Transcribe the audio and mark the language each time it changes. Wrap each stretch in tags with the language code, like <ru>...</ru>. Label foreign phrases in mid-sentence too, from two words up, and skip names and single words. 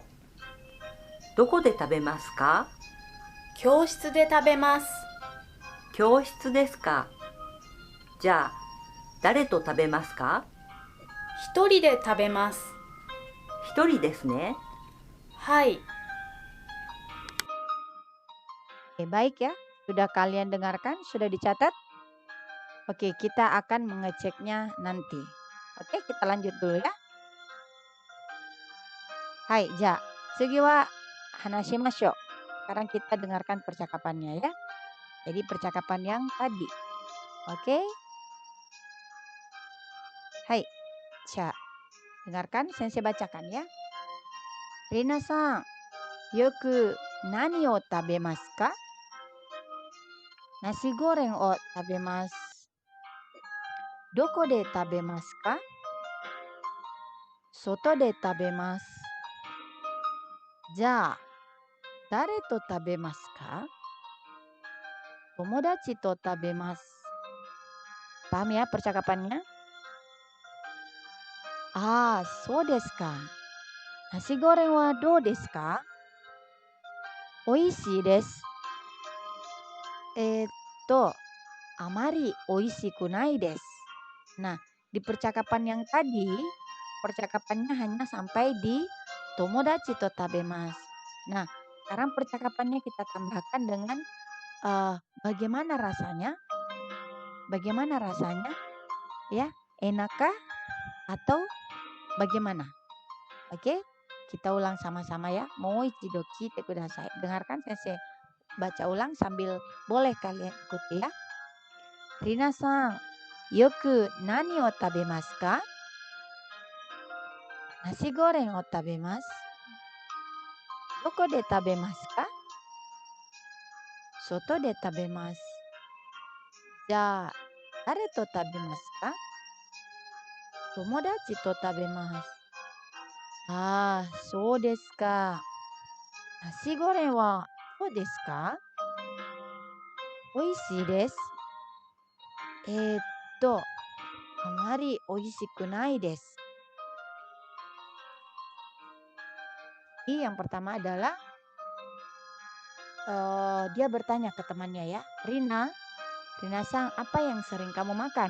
<ja>どこで食べますか？教室で食べます。教室ですか。じゃあ、誰と食べますか？一人で食べます。一人ですね。はい。</ja> <id>Baik ya, sudah kalian dengarkan, sudah dicatat? Oke, kita akan mengeceknya nanti. Oke, kita lanjut dulu ya.</id> <ja>はい、じゃ. 次は話しましょう.</ja> <id>Sekarang kita dengarkan percakapannya ya. Jadi percakapan yang tadi.</id> <ja>Oke. はい、じゃ.</ja> <id>Dengarkan, sensei bacakan ya.</id> <ja>Rina さん、よく何を食べますか? Nasi goreng o tabemasu. どこで食べますか？外で食べます. じゃあ、誰と食べますか？友達と食べます。</ja> <id>Paham ya percakapannya?</id> <ja>あ、そうですか. Nasi goreng wa dou desu ka? おいしいです。あまりおいしくないです.</ja> <id>Nah, di percakapan yang tadi, percakapannya hanya sampai di</id> <ja>友達と食べます.</ja> <id>Nah, sekarang percakapannya kita tambahkan dengan bagaimana rasanya? Bagaimana rasanya? Ya, enakkah atau bagaimana? Oke, kita ulang sama-sama ya.</id> <ja>もう一度聞いてください.</ja> <id>Dengarkan sensei baca ulang sambil boleh kalian ikuti ya.</id> <ja>Rina さん、よく何を食べますか? Nasi goreng o tabemasu. どこで食べますか？外で食べます. じゃ、誰と食べますか? 友達と食べます. あ、そうですか. Nasi goreng wa dou desu ka? おいしいです。あまりおいしくないです.</ja> <id>Yang pertama adalah dia bertanya ke temannya ya, Rina-san, apa yang sering kamu makan?</id>